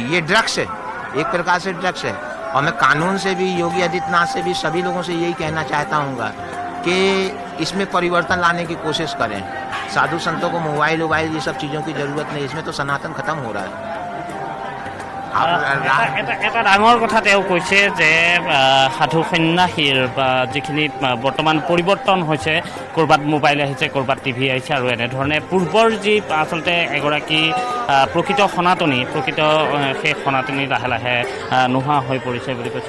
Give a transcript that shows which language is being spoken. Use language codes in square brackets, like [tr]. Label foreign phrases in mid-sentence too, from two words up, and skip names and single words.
[hi] ये ड्रग्स है, एक प्रकार से ड्रग्स है। और मैं कानून से भी, योगी आदित्यनाथ से भी, सभी लोगों से यही कहना चाहता हूँ कि इसमें परिवर्तन लाने की कोशिश करें। साधु संतों को मोबाइल ये सब चीज़ों की ज़रूरत नहीं, इसमें तो सनातन खत्म हो रहा है। [as] এটা ডাঙৰ কথা তেওঁ কৈছে যে সাধু সন্ন্যাসীৰ যিখিনি বৰ্তমান পৰিৱৰ্তন হৈছে, ক'ৰবাত মোবাইল আহিছে, ক'ৰবাত টিভি আহিছে, আৰু এনেধৰণে পূৰ্বৰ যি আচলতে এগৰাকী প্ৰকৃত সনাতনী, সেই সনাতনী লাহে লাহে নোহোৱা হৈ পৰিছে বুলি কৈছে।